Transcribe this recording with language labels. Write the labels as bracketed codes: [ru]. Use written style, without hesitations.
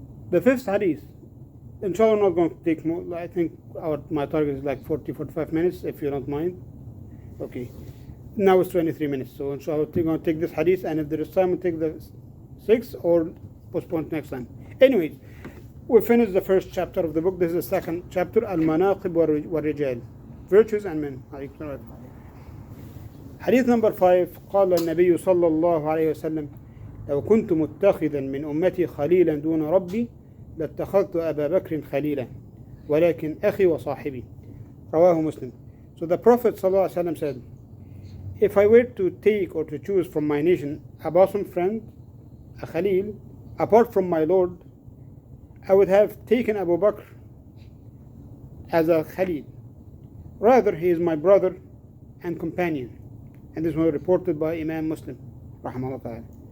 [en] The fifth hadith, inshallah, I'm not going to take more. I think my target is like 40-45 minutes, if you don't mind. Okay. Now it's 23 minutes, so inshallah we're going to take this hadith, and if there is time, we'll take the 6 or postpone next time. Anyways, we finished the first chapter of the book. This is the second chapter, Al-Manaqib wal-Rijal, virtues and men. Hadith number 5, [ar] قال النبي صلى الله عليه وسلم لو كنت متخذا من أمتي خليلا دون ربي لاتخذت أبا بكر خليلا ولكن أخي وصاحبي. رواه مسلم. [en] So the Prophet [ar] صلى الله عليه وسلم [en] said, if I were to take or to choose from my nation a bosom friend, a Khalil, apart from my Lord, I would have taken Abu Bakr as a Khalil. Rather, he is my brother and companion. And this was reported by Imam Muslim, rahimahullah ta'ala.